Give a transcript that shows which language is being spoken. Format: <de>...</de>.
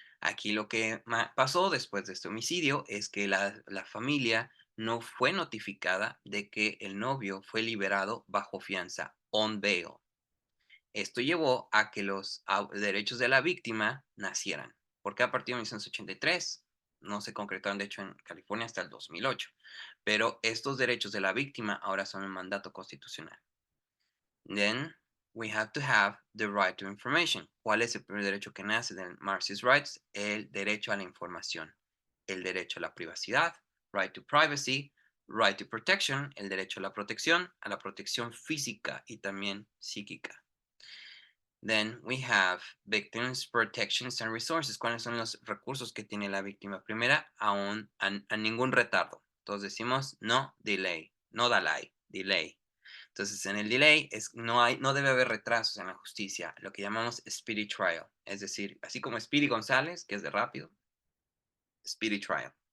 <es>Aquí lo que pasó después de este homicidio es que la familia no fue notificada de que el novio fue liberado bajo fianza,</es> <en>on bail.</en> <es>Esto llevó a que los derechos de la víctima nacieran, porque a partir de 1983 no se concretaron, de hecho, en California hasta el 2008, pero estos derechos de la víctima ahora son un mandato constitucional.</es> <en>Then we have to have the right to information.</en> <es>¿Cuál es el primer derecho que nace de Marcy's Rights? El derecho a la información, el derecho a la privacidad,</es> <en>right to privacy, right to protection,</en> <es>el derecho a la protección física y también psíquica.</es> <en>Then we have victims, protections and resources.</en> <es>¿Cuáles son los recursos que tiene la víctima? Primera, a ningún retardo. Entonces decimos</es> <en>no delay, no delay.</en> <es>Entonces, en el delay no debe haber retrasos en la justicia, lo que llamamos speedy trial. Es decir, así como Speedy González, que es de rápido, speedy trial.</es>